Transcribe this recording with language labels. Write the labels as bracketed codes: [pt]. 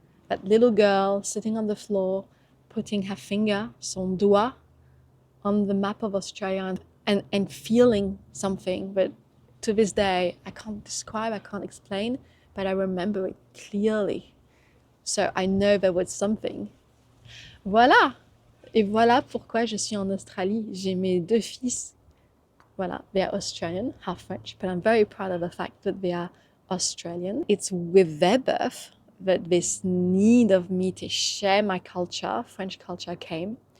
[en] That little girl sitting on the floor, putting her finger, [fr] son doigt, [en] on the map of Australia and feeling something. But to this day, I can't describe, I can't explain, but I remember it clearly. So I know there was something. [fr] Voilà. Et voilà pourquoi je suis en Australie. J'ai mes 2 fils. Voilà, [en] they are Australian, half French, but I'm very proud of the fact that they are Australian. It's with their birth that this need of me to share my culture, French culture, came.